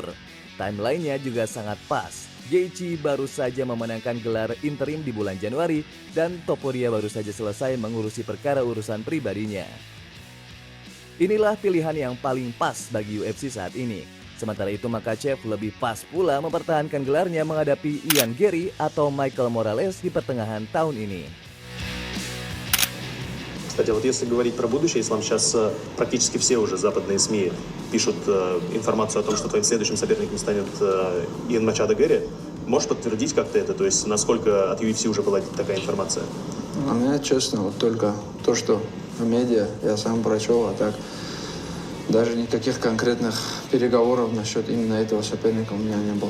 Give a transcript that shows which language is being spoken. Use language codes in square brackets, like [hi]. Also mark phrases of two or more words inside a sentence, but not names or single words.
[id] Timelinenya juga sangat pas. Gaethje baru saja memenangkan gelar interim di bulan Januari dan Topuria baru saja selesai mengurusi perkara urusan pribadinya. Inilah pilihan yang paling pas bagi UFC saat ini. Sementara itu Makachev lebih pas pula mempertahankan gelarnya menghadapi Ian Garry atau Michael Morales di pertengahan tahun ini. [ru] Кстати, вот если говорить про будущее, Ислам, сейчас практически все уже западные СМИ пишут информацию о том, что твоим следующим соперником станет Иан Мачадо Гарри. Можешь подтвердить как-то это? То есть насколько от UFC уже была такая информация? У меня, честно, вот только то, что в медиа я сам прочел, а так даже никаких конкретных переговоров насчет именно этого соперника у меня не было.